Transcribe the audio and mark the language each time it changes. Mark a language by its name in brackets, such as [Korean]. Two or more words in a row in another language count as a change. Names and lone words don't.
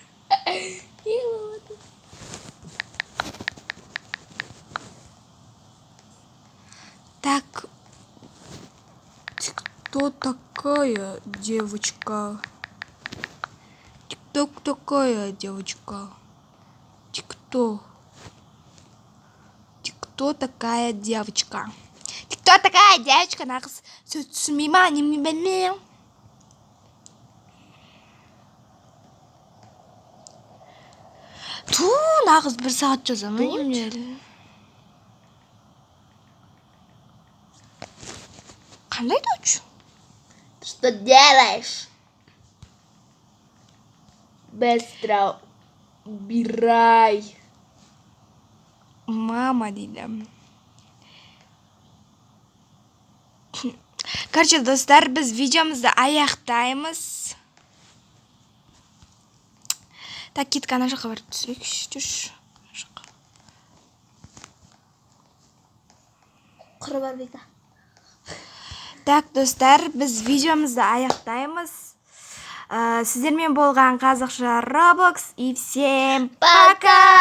[Russian] Так, ты кто такая девочка? Ты кто такая девочка? Ты кто? Ты кто такая девочка? Ты кто такая девочка? [Kazakh] Нағыз сөз түсінбей ма? Неме білмеймін. Ту, нағыз 1 сағат жазамын. Немене? Қандай дочь? [Russian] Что делаешь? Быстро убирай. [Kazakh] Мама дейді. Короче, достар, біз видеомызды аяқтаймыз. Так, кеткі ана жаққа барып түсірейікші. Құрбан Вика. Так, достар, біз видеомызды аяқтаймыз. Сіздермен болған қазақша Roblox [Russian] и всем пока!